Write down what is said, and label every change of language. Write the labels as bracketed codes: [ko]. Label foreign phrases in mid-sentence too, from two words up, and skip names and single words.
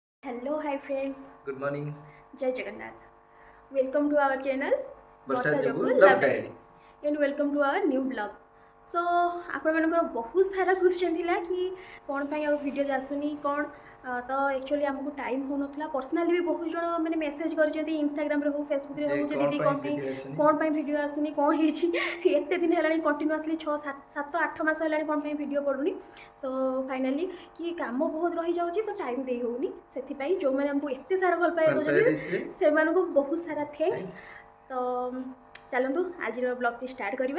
[en] Hello, hi friends. Good morning. Jai Jagannath. Welcome to our channel Barsa Barsa Jabu Jabu Love Love Diary. Diary and welcome to our new vlog. [or] So ଆପଣମାନଙ୍କର ବହୁତ ସାରା କ୍ୱେଶ୍ଚନ୍ ଥିଲା କି କ'ଣ ପାଇଁ ଆଉ ଭିଡ଼ିଓ ଆସୁନି କ'ଣ ତ ଆକ୍ଚୁଆଲି ଆମକୁ ଟାଇମ୍ ହେଉନଥିଲା ପର୍ସନାଲି ବି ବହୁତ ଜଣ ମାନେ ମେସେଜ୍ କରିଛନ୍ତି ଇନଷ୍ଟାଗ୍ରାମରେ ହଉ ଫେସବୁକ୍ରେ ଯେ ହଉ ଯେ କଣ ଦିଦି ପାଇଁ କ'ଣ ପାଇଁ ଭିଡିଓ ଆସୁନି? କ'ଣ ପାଇଁ ଭିଡ଼ିଓ ଆସୁନି କ'ଣ ହେଇଛି ଏତେ ଦିନ ହେଲାଣି କଣ୍ଟିନ୍ୟୁଅସଲି 6-7-8 ମାସ ହେଲାଣି କ'ଣ ପାଇଁ ଭିଡ଼ିଓ ପଡ଼ୁନି [en] so finally [or] କି କାମ ବହୁତ ରହିଯାଉଛି ତ ଟାଇମ୍ ଦେଇ ହେଉନି ସେଥିପାଇଁ ଯେଉଁମାନେ ଆମକୁ ଏତେ ସାରା ଭଲ ପାଇବା ଦେଉଛନ୍ତି ସେମାନଙ୍କୁ ବହୁତ ସାରା ଥ୍ୟାଙ୍କ୍ସ ତ ଚାଲନ୍ତୁ ଆଜିର ବ୍ଲଗ୍ଟି ଷ୍ଟାର୍ଟ କରିବା